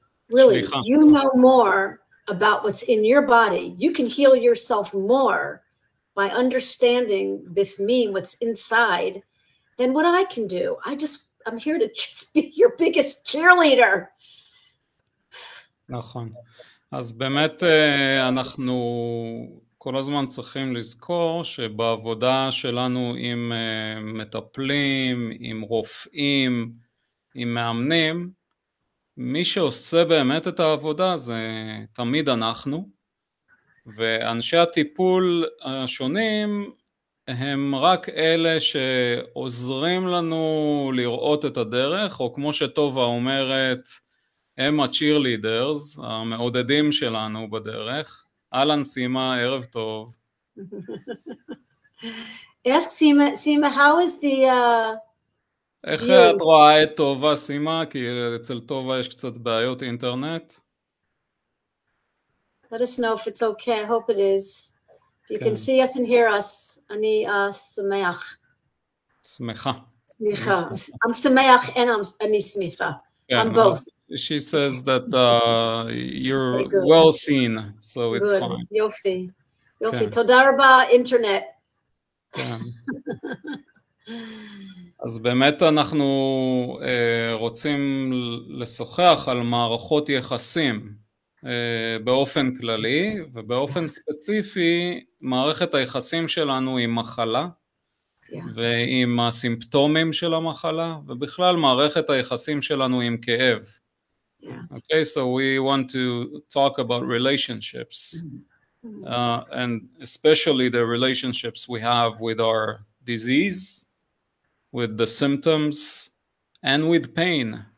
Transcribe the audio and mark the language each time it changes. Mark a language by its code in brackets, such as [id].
[en] Really, you know more about what's in your body. You can heal yourself more by understanding bifmim, what's inside, than what I can do. I'm here to just be your biggest cheerleader. [he] נכון. אז באמת אנחנו כל הזמן צריכים לזכור שבעבודה שלנו עם מטפלים, עם רופאים, עם מאמנים, מי שעושה באמת את העבודה זה תמיד אנחנו, ואנשי הטיפול השונים הם רק אלה שעוזרים לנו לראות את הדרך, או כמו שטובה אומרת, הם ה-cheerleaders, המעודדים שלנו בדרך. אהלן סימה, ערב טוב. [en] Ask Sima, how is the... [he] איך את רואה את טובה, סימה? כי אצל טובה יש קצת בעיות אינטרנט. [en] Let us know if it's okay. I hope it is. If you can see us and hear us, [he] אני שמח. שמחה. שמחה. [en] I'm [he] שמח [en] and [he] אני שמחה. [en] I'm both. She says that you're well seen, so it's fine. [he] יופי. יופי. תודה רבה, אינטרנט. כן. אז באמת אנחנו רוצים לשוחח על מערכות יחסים באופן כללי, ובאופן ספציפי מערכת היחסים שלנו עם מחלה, ועם הסימפטומים של המחלה, ובכלל מערכת היחסים שלנו עם כאב. [en] Okay, so we want to talk about relationships, and especially the relationships we have with our disease, with the symptoms, and with pain.